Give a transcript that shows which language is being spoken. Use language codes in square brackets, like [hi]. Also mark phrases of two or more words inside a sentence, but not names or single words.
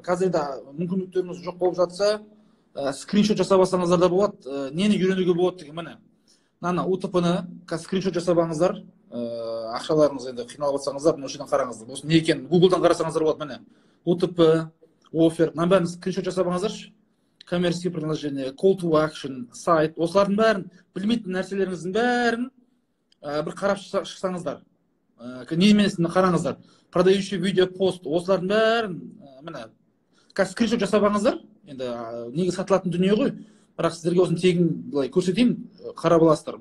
[kk] Қазір де мүмкіндіктеріңіз жоқ болып жатса, скриншот жасап алсаңыздар да болады. Нені үйренуге болады деген міне. Мына УТП-ны скриншот жасап алыңыздар. Ақшаларыңыз енді қиналып жатсаңыздар, мына жерден қараңыздар. Осы не екенін Google-дан қарасаңыздар болады міне. УТП, офер, мына бәрін скриншот жасап алыңыздаршы. [ru] Коммерческие предложения, [en] call to action, [kk] сайт, осылардың бәрін, білмейтін нәрселеріңіздің бәрін бір қарап шықсаңыздар. Неменесін қараңыздар. [ru] Продающий видео пост, [kk] осылардың бәрін міне скриншот жасап алыңыздар. Енді неге сатылатын дүние ғой. Бірақ сіздерге осын тегін былай көрсетейін, қарап аласыздар.